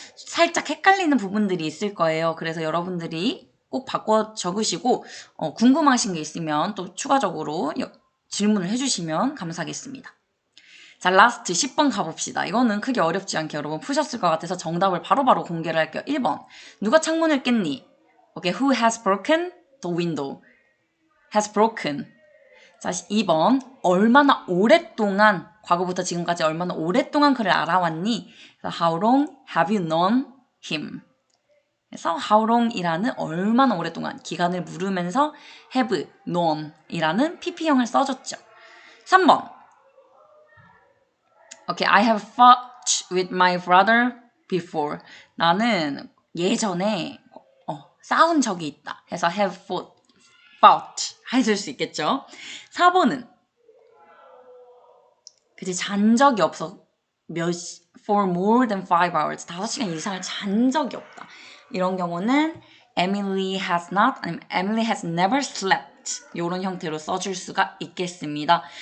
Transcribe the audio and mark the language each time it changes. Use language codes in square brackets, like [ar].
[ko] 살짝 헷갈리는 부분들이 있을 거예요. 그래서 여러분들이 꼭 바꿔 적으시고 궁금하신 게 있으면 또 추가적으로 질문을 해주시면 감사하겠습니다. 자, 라스트 10번 가봅시다. 이거는 크게 어렵지 않게 여러분 푸셨을 것 같아서 정답을 바로바로 공개를 할게요. 1번. 누가 창문을 깼니? [en] 오케이, who has broken the window? [ko] has broken. 자, 2번. 얼마나 오랫동안, 과거부터 지금까지 얼마나 오랫동안 그를 알아왔니? 그래서 [en] how long have you known him? [ko] 그래서 how long이라는 얼마나 오랫동안 기간을 물으면서 have known이라는 pp형을 써줬죠. 3번. [en] 오케이, I have fought with my brother before. [ko] 나는 예전에 싸운 적이 있다. 해서 have fought 해줄 수 있겠죠. 4번은 그치, 잔 적이 없어. [en] for more than 5 hours. [ko] 5시간 이상을 잔 적이 없다. 이런 경우는 Emily has not 아니면 [en] Emily has never slept [ko] 이런 형태로 써줄 수가 있겠습니다.